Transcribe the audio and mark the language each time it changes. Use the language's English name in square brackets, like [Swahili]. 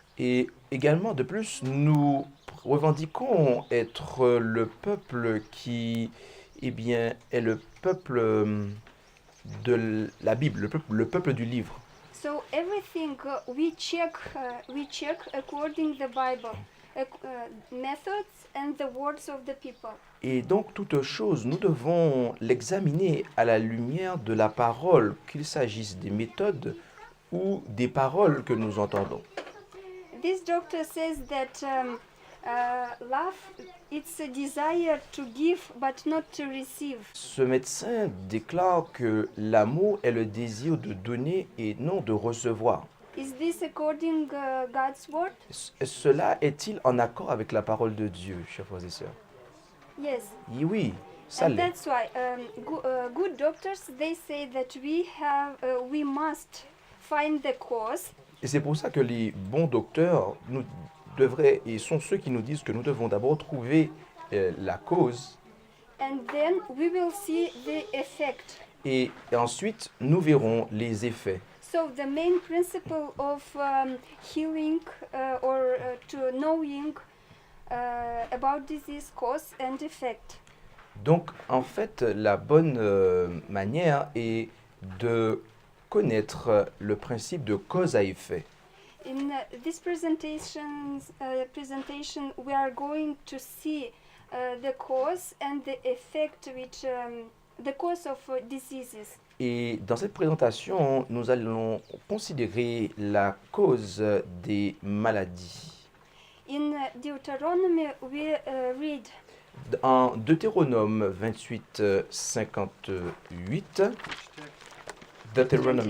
[French] Et également, de plus, nous revendiquons être le peuple qui, est le peuple de la Bible, le peuple du livre. [English] So everything we check according the Bible, methods and the words of the people. [French] Et donc, toute chose, nous devons l'examiner à la lumière de la parole, qu'il s'agisse des méthodes ou des paroles que nous entendons. [English] This doctor says that love, it's a desire to give but not to receive. [French] Ce médecin déclare que l'amour est le désir de donner et non de recevoir. [English] Is this according God's word? [French] Cela est-il en accord avec la parole de Dieu, chers frères et sœurs? [English] Yes. [French] Et oui, ça [English] And [French] l'est. [English] that's why good doctors, they say that we must find the cause. [French] Et c'est pour ça que les bons docteurs sont ceux qui nous disent que nous devons d'abord trouver la cause [English] And then we will see the effect. [French] et ensuite nous verrons les effets. [English] So the main principle of healing or to knowing about disease cause and effect. [French] Donc en fait, la bonne manière est de connaître le principe de cause à effet. [English] In this presentation, we are going to see the cause and the effect, which the cause of diseases. [French] Et dans cette présentation, nous allons considérer la cause des maladies. [English] In Deuteronomy, we read [French] En Deutéronome 28, 58, Deutéronome